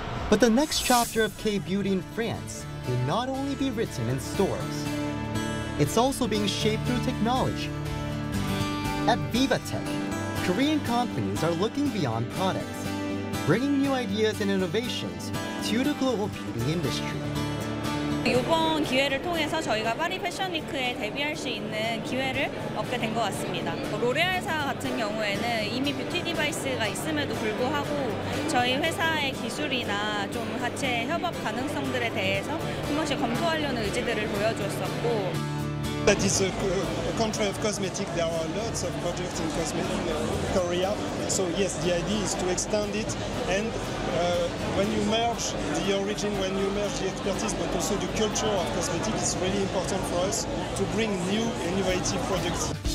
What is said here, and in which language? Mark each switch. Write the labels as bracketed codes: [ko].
[en] But the next chapter of K-beauty in France will not only be written in stores. It's also being shaped through technology. At VivaTech, Korean companies are looking beyond products, bringing new ideas and innovations to the global beauty industry. [ko] 이번 기회를 통해서 저희가 파리 패션위크에 데뷔할 수 있는 기회를 얻게 된 것 같습니다. 로레알사 같은 경우에는 이미 뷰티 디바이스가 있음에도 불구하고 저희 회사의 기술이나 좀 하체 협업 가능성들에 대해서 한 번씩 검토하려는 의지들을 보여주었었고 [en] That is a country of cosmetics. There are lots of projects in cosmetics in Korea. So yes, the idea is to extend it. And when you merge the origin, when you merge the expertise, but also the culture of cosmetics, it's really important for us to bring new innovative products.